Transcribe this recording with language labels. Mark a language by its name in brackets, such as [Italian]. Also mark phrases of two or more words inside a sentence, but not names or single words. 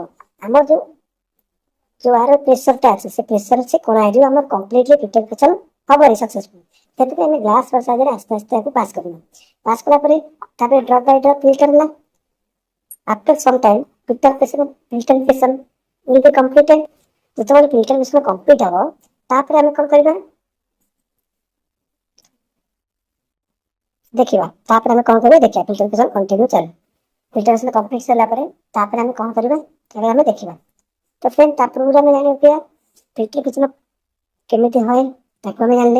[Odia] ଆମର ଯୋଉ [English] air pressure [Odia] ଅଛି, ସେ ପ୍ରେସର ସେ କଣ ହେଇଯିବ, ଆମର [English] completely filtrification [Odia] ହବନି ସକ୍ସେସଫୁଲ। ସେଥିପାଇଁ ଆମେ [English] glass rod [Odia] ସାହାଯ୍ୟରେ ଆସ୍ତେ ଆସ୍ତେ ତାକୁ ପାସ୍ କରିବା। ପାସ୍ କଲା ପରେ ତାପରେ [English] drop by drop filter [Odia] ହେଲା। [English] after some time filtrification will be completed। [Odia] ଯେତେବେଳେ [English] filtrification complete [Odia] ହବ, ତାପରେ ଆମେ କଣ କରିବା ଦେଖିବା। ତାପରେ ଆମେ କଣ କରିବା ଦେଖିବା [English] filtrification continue [Odia] ଚାଲୁ। [English] filtrification complete [Odia] ସରିଲା ପରେ ତାପରେ ଆମେ କଣ କରିବା ତାପରେ ଆମେ ଦେଖିବା। ତ ଫ୍ରେଣ୍ଡ ତା ପୂର୍ବରୁ ଆମେ ଜାଣିବା ଫିଲ୍ଟରିଫିକେସନ କେମିତି ହୁଏ ତାକୁ ଆମେ ଜାଣିଲେ।